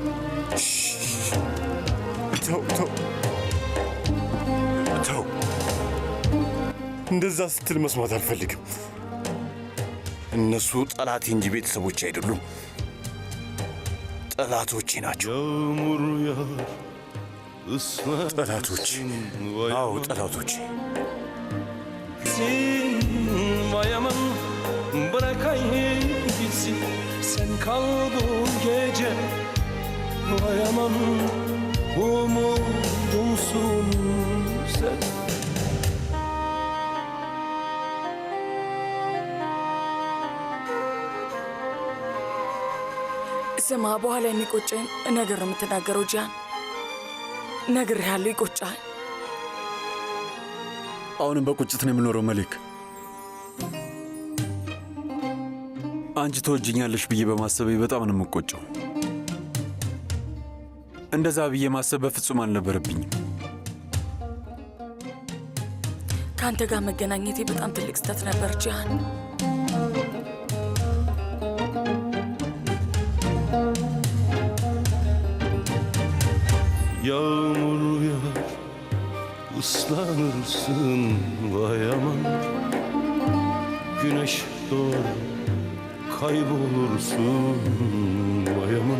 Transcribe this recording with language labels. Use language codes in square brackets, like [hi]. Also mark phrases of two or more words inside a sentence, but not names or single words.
[am] ተው፣ እንደዛ ስትል መስማት አልፈልግም። እነሱ ጠላቴ እንጂ ቤተሰቦች አይደሉም። ጠላቶቼ ናቸው። ጠላቶቼ? አዎ ጠላቶቼ። [tr] Bayamam bırakayım gitsin. Sen kal bu gece. Bayamam umudumsun sen. [am] ስማ፣ በኋላ የሚቆጨኝ ነገር ነው የምትናገረው ጂያን። ነግሬሃለሁ፣ ይቆጫል። አሁንም በቁጭት ነው የምኖረው መሌክ። አንቺ ተወጅኛለሽ ብዬ በማሰቤ በጣም ነው የምቆጨው። እንደዛ ብዬ ማሰብ በፍጹም አልነበረብኝም። ከአንተ ጋር መገናኘቴ በጣም ትልቅ ስህተት ነበር ጂያን። [tr] Yağmur yağar, ıslanırsın vay aman. Güneş doğar, kaybolursun vay aman.